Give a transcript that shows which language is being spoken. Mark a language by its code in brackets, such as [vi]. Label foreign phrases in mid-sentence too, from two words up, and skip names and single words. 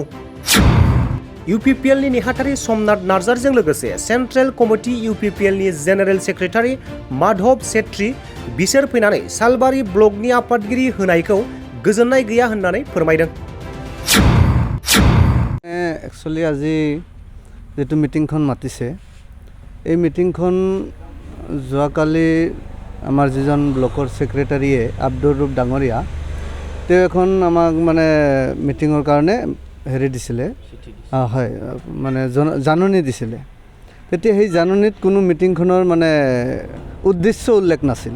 [brx] इउपिपिएलनि नेहाथारि समनाथ नार्जारिजों लोगोसे सेन्ट्रेल कमिटि इउपिपिएलनि जेनेरेल सेक्रेटारि माधव सेट्रि बिसोर फैनानै सालबारि ब्लकनि आफादगिरि होनायखौ गोजोननाय गैया होननानै फोरमायदों। [as] एक्चुअली আজি যিটো মিটিংখন মাতিছে এই মিটিংখন যোৱাকালি আমাৰ যিজন ব্লকৰ সেক্ৰেটাৰীয়ে আব্দুৰ ৰূপ ডাঙৰীয়া তেওঁ এখন আমাক মানে মিটিঙৰ কাৰণে হেৰি দিছিলে হয় মানে জাননী দিছিলে। তেতিয়া সেই জাননীত কোনো মিটিংখনৰ মানে উদ্দেশ্য উল্লেখ নাছিল।